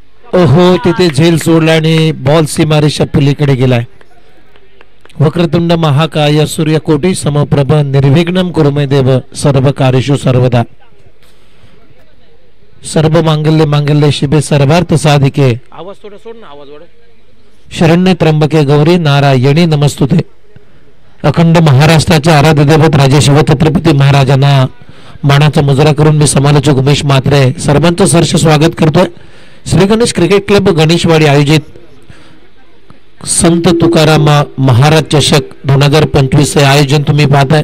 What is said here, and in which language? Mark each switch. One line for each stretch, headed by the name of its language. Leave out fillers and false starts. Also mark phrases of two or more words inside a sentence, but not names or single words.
Marathi: ओहो, तिथे झेल सोडला आणि बॉल सीमारेषा पलीकडे गेलाय.
Sanskrit: वक्रतुंड महाकाय सूर्यकोटी समप्रभ निर्विघ्नं कुरु मे देव सर्व कार्येषु सर्वदा. सर्व मांगल्ये मांगल्ये शिवे सर्वार्थ साधिके.
Marathi: आवाज थोडा सोड ना, आवाज वाढव.
Sanskrit: शरण्य त्र्यंबके गौरी नारायणी नमस्तुते.
Marathi: अखंड महाराष्ट्राच्या आराध्य दैवत राजे शिवछत्रपती महाराजांना मानाचा मुजरा करून मी समालोचक उमेश म्हात्रे सर्वांचं सहर्ष स्वागत करतोय. श्री गणेश क्रिकेट क्लब गणेशवाडी आयोजित संत तुकाराम महाराज चषक 2025 हे आयोजन तुम्ही पाहताय.